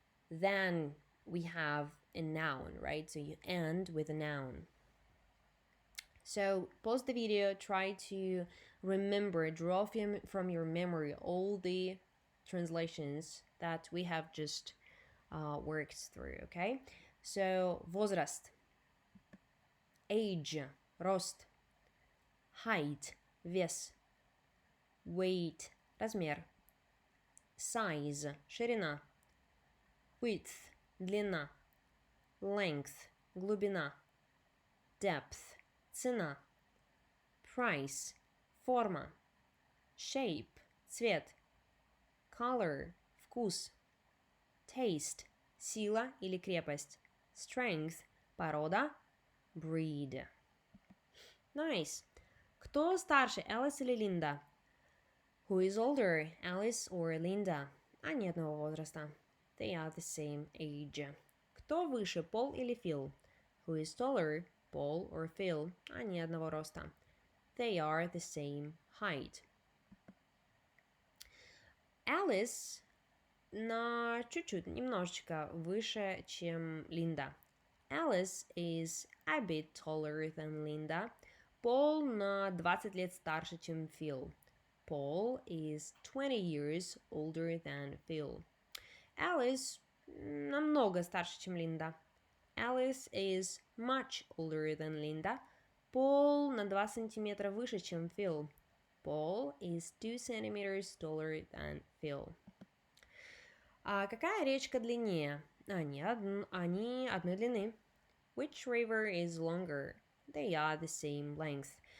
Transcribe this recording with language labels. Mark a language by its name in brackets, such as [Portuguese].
[English] Then we have a noun, right? So you end with a noun. So pause the video, try to remember, draw from your memory all the translations that we have just worked through, okay? [Russian] So возраст, age, рост, height, вес, weight, размер, size, ширина, width, длина, length, глубина, depth, цена, price, форма, shape, цвет, color, вкус, taste, сила или крепость, strength, порода, breed. [English] Nice. [Russian] Кто старше, Alice или Linda? [English] Who is older, Alice or Linda? Они одного возраста. They are the same age. [Russian] Кто выше, Paul или Phil? [English] Who is taller, Paul or Phil? [Russian] Они одного роста. [English] They are the same height. [Russian] Alice на чуть-чуть, немножечко выше, чем Linda. [English] Alice is a bit taller than Linda. Paul на 20 лет старше, чем Phil. Paul is 20 years older than Phil. [Russian] Alice намного старше, чем Линда. [English] Alice is much older than Linda. [Russian] Paul на 2 сантиметра выше, чем Phil. [English] Paul is 2 centimeters taller than Phil. [Russian] А какая речка длиннее? Они одной длины. [English] Which river is longer? They are the same length.